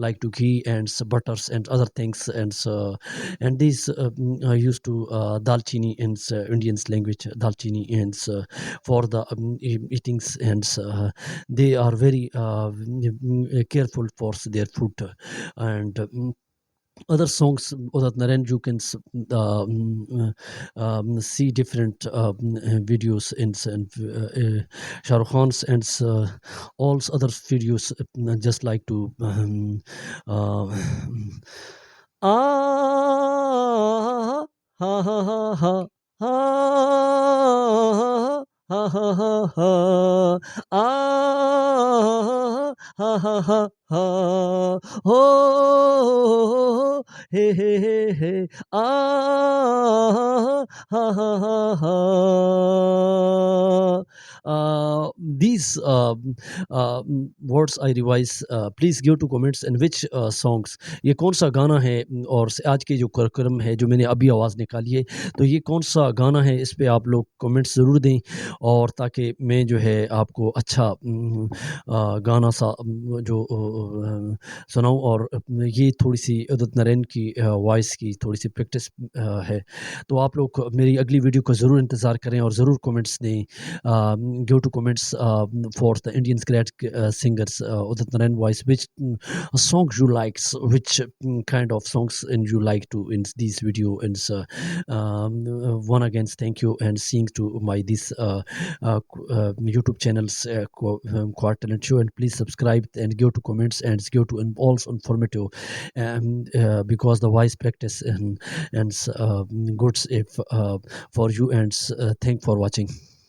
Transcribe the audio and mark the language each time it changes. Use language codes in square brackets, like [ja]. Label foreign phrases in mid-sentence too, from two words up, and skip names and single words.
[en] like to ghee and butters and other things and these used to dalchini in Indian's language dalchini and for the eatings and they are very careful for their food and other songs that Narayan you can see different videos in Shah Rukh Khan's and all other videos just like to ah ha ha ha ha ah ha ha ha ha ah ha ha ha ha ho he he he he ah ha ha ha ha these words I revise please give to comments and which songs [hi] ये कौन सा गाना है और आज के जो कार्यक्रम है जो मैंने अभी आवाज़ निकाली है तो ये कौन सा गाना है इस पे आप लोग कमेंट्स ज़रूर दें और ताकि मैं जो है आपको अच्छा गाना सा जो सुनाऊं और ये थोड़ी सी उदित नारायण की वॉइस की थोड़ी सी प्रैक्टिस है तो आप लोग मेरी अगली वीडियो का ज़रूर इंतज़ार करें और ज़रूर कमेंट्स दें [en] give to comments for the Indian great singers Udit Narayan voice which songs you like which kind of songs and you like to in this video and one again thank you and seeing to my this YouTube channels quite talent show and please subscribe and give to comments and give to also informative because the voice practice and goods if for you and thank for watching.